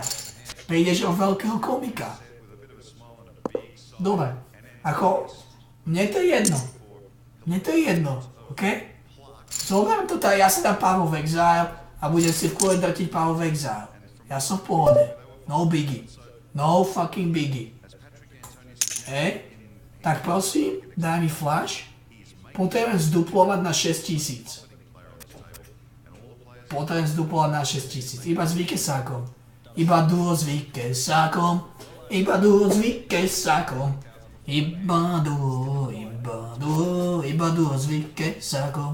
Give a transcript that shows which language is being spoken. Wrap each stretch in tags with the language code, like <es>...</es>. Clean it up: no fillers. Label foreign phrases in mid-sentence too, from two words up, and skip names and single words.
<sk>Prídeš o veľkého komika. Dobre, ako, mne to je jedno, ok? Zoberiem to tak, ja si dám Power of Exile a budem si v kule drtiť Power of Exile. Ja som v pohode.</sk> <en>No biggie. No fucking biggie.</en> <sk>Hej? Tak prosím, daj mi flash. Potrebujem zduplovať na 6000. Iba s výkesákom. Iba duo s výkesákom. Iba duo s výkesákom.</sk>